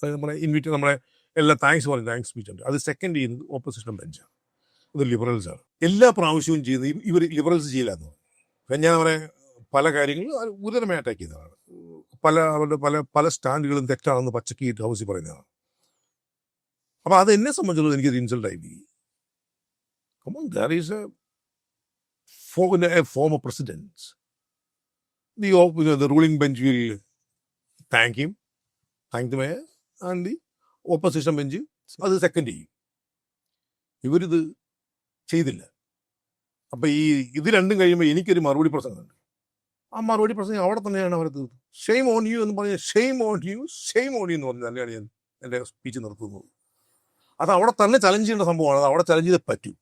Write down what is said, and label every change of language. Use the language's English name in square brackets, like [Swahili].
[Malayalam] നമ്മളെ എല്ലാ thanks speech ഉണ്ട്. അത് സെക്കൻഡ് ചെയ്യുന്നത് ഓപ്പോസിഷൻ ബെഞ്ചാണ്. ഇത് ലിബറൽസാണ്. എല്ലാ പ്രാവശ്യവും ചെയ്യുന്നത് ഇവർ ലിബറൽസ് ചെയ്യില്ല എന്ന് പറഞ്ഞു. ഞാൻ അവരെ പല കാര്യങ്ങളും ഗുരുതരമായി അറ്റാക്ക് ചെയ്തതാണ്. അവരുടെ പല സ്റ്റാൻഡുകളും തെറ്റാണെന്ന് പച്ചക്ക് ഹൗസിൽ പറയുന്നതാണ്. അപ്പോൾ അത് എന്നെ സംബന്ധിച്ചുള്ളത് എനിക്കൊരു ഇൻസൾട്ടായി. [English] There is a former president. The ruling bench will thank him, thank the mayor, and the opposition bench [Malayalam] അത് സെക്കൻഡ് ചെയ്യും. ഇവരിത് ചെയ്തില്ല. അപ്പം ഇത് രണ്ടും കഴിയുമ്പോൾ എനിക്കൊരു മറുപടി പ്രസംഗമുണ്ട്. ആ മറുപടി പ്രസംഗം അവിടെ തന്നെയാണ് അവർ തീർത്തത്. [English] shame on you [Malayalam] എന്ന് പറഞ്ഞാൽ ഷെയിം ഓൺ യു എന്ന് പറഞ്ഞാൽ തന്നെയാണ് ഞാൻ എൻ്റെ സ്പീച്ച് നിർത്തുന്നത്. അത് അവിടെ തന്നെ ചലഞ്ച് ചെയ്യേണ്ട സംഭവമാണ്. അത് അവിടെ ചലഞ്ച് ചെയ്തേ പറ്റൂ.